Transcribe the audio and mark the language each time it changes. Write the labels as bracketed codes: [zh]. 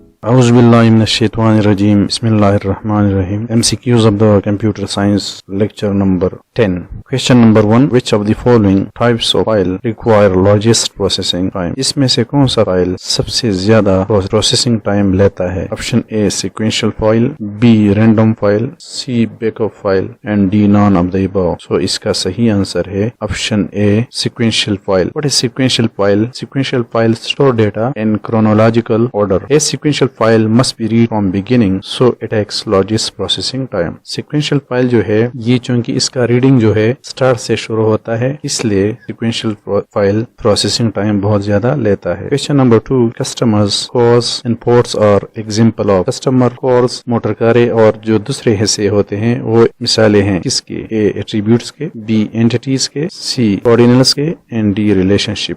[ar] اعوذ باللہ من الشیطان الرجیم بسم اللہ الرحمن الرحیم [en] MCQs of the computer science lecture number 10. Question number 1. Which of the following types of file require largest processing time? [ur] اس میں سے کون سا فائل سب سے زیادہ پروسیسنگ ٹائم لیتا ہے؟ Option A [en] sequential file, B random file, C backup file and D none of the above. [ur] So اس کا صحیح آنسر ہے option A sequential file. [en] What is sequential file? Sequential file store data in chronological order. A sequential file must be read from beginning so it takes largest processing time. [ur] Sequential file جو ہے یہ چونکہ اس کا reading جو ہے start سے شروع ہوتا ہے اس لیے sequential file processing time بہت زیادہ لیتا ہے. [en] Question number 2. Customers cores imports are example of. [ur] Customer cores motor کاریں اور جو دوسرے حصے ہوتے ہیں وہ مثالیں ہیں کس کے؟ A attributes کے, B entities کے, C ordinals کے [en] and D relationship.